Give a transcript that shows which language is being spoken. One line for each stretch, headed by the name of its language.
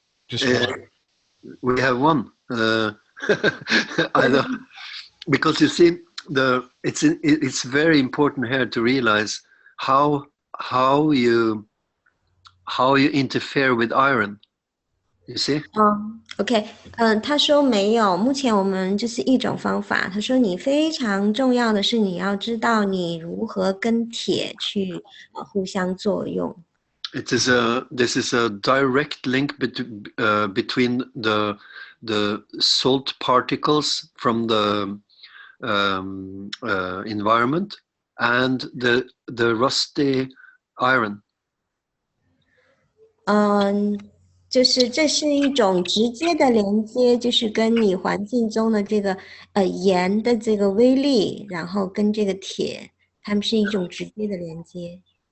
English: Just one. We have one. I don't, because you see, it's very important here to realize how you interfere with iron. You see?
Chinese: OK， 他说没有，目前我们就是一种方法。他说你非常重要的是你要知道你如何跟铁去互相作用。
English: This is a direct link between the salt particles from the environment and the rusty iron.
Chinese: 就是这是一种直接的连接，就是跟你环境中的这个盐的这个微粒，然后跟这个铁，它们是一种直接的连接。